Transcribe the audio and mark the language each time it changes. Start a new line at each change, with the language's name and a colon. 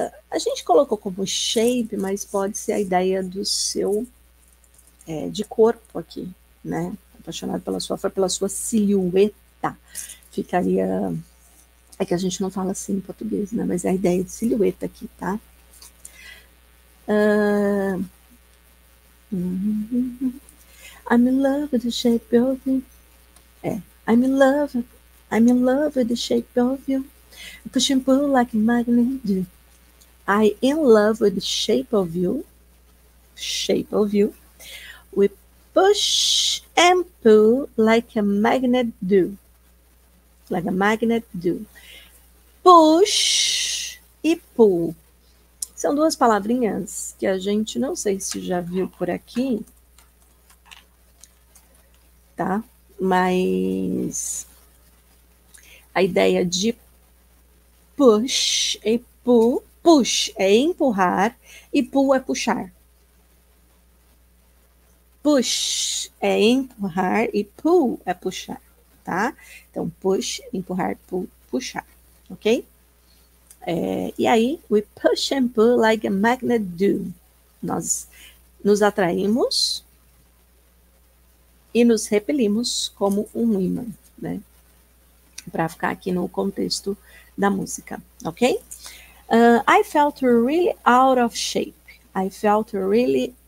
Portuguese: A gente colocou como shape, mas pode ser a ideia do seu de corpo aqui, né? Apaixonado pela sua silhueta. Ficaria... É que a gente não fala assim em português, né? Mas é a ideia de silhueta aqui, tá?
English: I'm in love with the shape of you. I'm in love with the shape of you. Push and pull like a magnet do. I'm in love with the shape of you. Shape of you. We push and pull like a magnet do. Like a magnet do. Push e pull.
Portuguese: São duas palavrinhas que a gente não sei se já viu por aqui, tá? Mas a ideia de push e pull, push é empurrar e pull é puxar. Push é empurrar e pull é puxar, tá? Então, push, empurrar, pull, puxar, ok? E aí,
English: we push and pull like a magnet do.
Portuguese: Nós nos atraímos e nos repelimos como um ímã, né? Para ficar aqui no contexto da música, ok?
English: I felt really out of shape. I felt really